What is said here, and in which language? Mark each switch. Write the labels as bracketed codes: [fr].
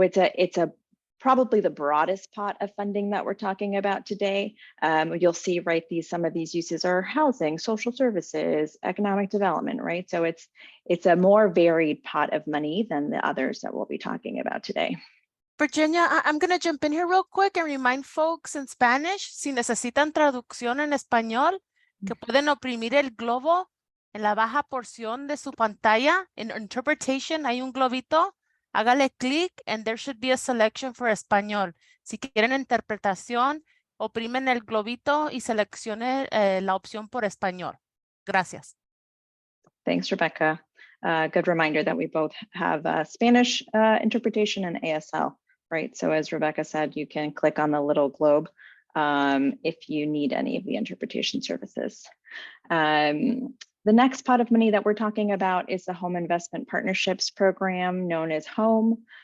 [en] So it's a probably the broadest pot of funding that we're talking about today. You'll see, right, some of these uses are housing, social services, economic development, right? So it's a more varied pot of money than the others that we'll be talking about today. Virginia, I'm going to jump in here real quick and remind folks in Spanish, [es] si necesitan traducción en español, que pueden oprimir el globo en la baja porción de su pantalla. [en] En interpretation [es] hay un globito. Hágale clic [en] and there should be a selection for español. [es] Si quieren interpretación, oprimen el globito y seleccione la opción por español. Gracias. [en] Thanks, Rebecca. Good reminder that we both have Spanish interpretation and ASL, right? So as Rebecca said, you can click on the little globe if you need any of the interpretation services. The next pot of money that we're talking about is the Home Investment Partnerships Program, known as HOME.